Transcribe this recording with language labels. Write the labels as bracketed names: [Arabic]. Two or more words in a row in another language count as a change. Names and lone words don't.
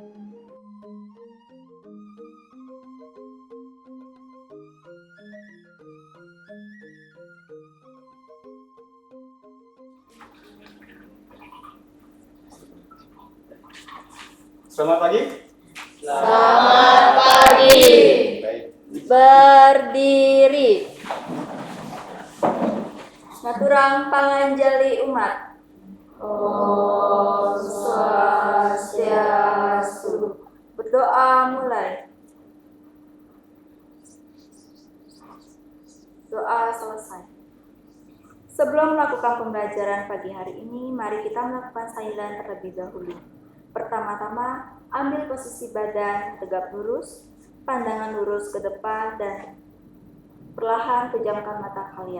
[Indonesian] Selamat pagi. Selamat pagi. Baik. Berdiri. [Balinese] Ngaturang panganjali umat. Om Swastiastu. [Indonesian] Berdoa mulai. Doa selesai. Sebelum melakukan pembelajaran pagi hari ini, mari kita melakukan silent terlebih dahulu. Pertama-tama, ambil posisi badan tegap lurus, pandangan lurus ke depan, dan perlahan pejamkan mata kalian.